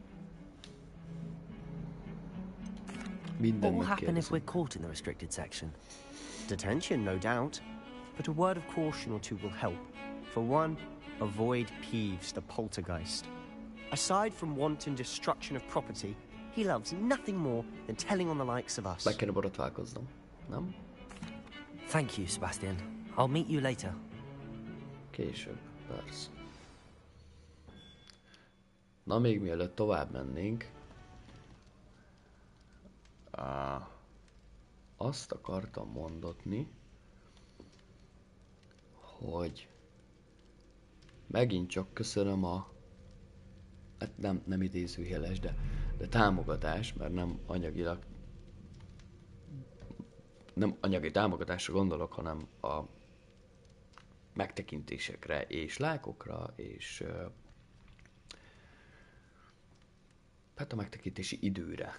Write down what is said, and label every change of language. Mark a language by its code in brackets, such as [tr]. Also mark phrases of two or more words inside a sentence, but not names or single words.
[en] What will happen if we're caught in the restricted section? Detention, no doubt. But a word of caution or two will help. For one, avoid Peeves, the poltergeist. Aside from wanton destruction of property, he loves nothing more than telling on the likes of us. [hu] Meg kéne borotválkoznom, nem? [en] Thank you, Sebastian. I'll meet you later. [hu] Később, persze. Na, még mielőtt tovább mennénk, azt akartam mondatni, hogy megint csak köszönöm a, hát nem idézőjeles, de támogatás, mert nem anyagi támogatásra gondolok, hanem a megtekintésekre és lájkokra, és hát a megtekintési időre.